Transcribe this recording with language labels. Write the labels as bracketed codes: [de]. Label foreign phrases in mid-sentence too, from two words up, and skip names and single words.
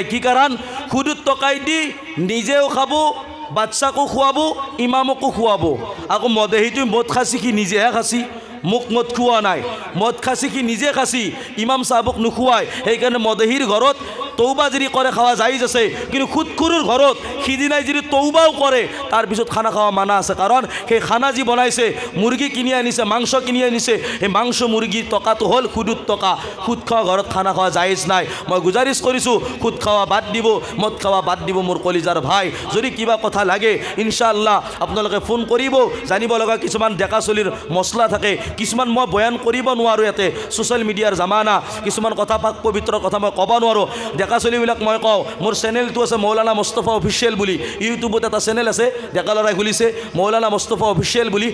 [as] কি কাৰণ? সুদত টকাই দি নিজেও খাব, বাচ্চাকো খুৱাব, ইমামকো খুৱাব। আকৌ মদেহীটো মদ খাচি কি নিজেহে খাচি, মোক মদ খোৱা নাই। মদ খাচি কি নিজে খাচি, ইমাম চাহাবক নোখোৱাই। সেইকাৰণে মদেহীৰ ঘৰত তৌবা যদি কৰে খাওয়া জায়েজ আছে, কিন্তু সুদখোৰৰ ঘৰত সিদিনাই যদি তৌবাও কৰে তাৰপিছত খানা খাওয়া মানা আছে। কাৰণ সেই খানা যি বনাইছে, মুৰ্গী কিনি আনিছে, মাংস কিনি আনিছে, সেই মাংস মুৰ্গীৰ টকাটো হ'ল সুদৰ টকা। সুদ খোৱা ঘৰত খানা খোৱা জায়েজ নাই। মই গুজাৰিছ কৰিছোঁ সুদ খাওয়া বাদ দিব, মদ খাওয়া বাদ দিব মোৰ কলিজাৰ ভাই। যদি কিবা কথা লাগে ইনশাআল্লাহ আপোনালোকে ফোন কৰিব। জানিব লগা কিছুমান ডেকা চলিৰ মছলা থাকে, কিছুমান মই বয়ান কৰিব নোৱাৰোঁ। ইয়াতে ছ'চিয়েল মিডিয়াৰ জামানা, কিছুমান কথা পাক পবিত্ৰৰ কথা মই ক'ব নোৱাৰোঁ। ডেকা চলিবিলাক মই কওঁ, মোৰ চেনেলটো আছে মৌলানা মুস্তাফা অফিচিয়েল বুলি, ইউটিউবত এটা চেনেল আছে ডেকা ল'ৰাই খুলিছে মৌলানা মুস্তাফা অফিচিয়েল বুলি।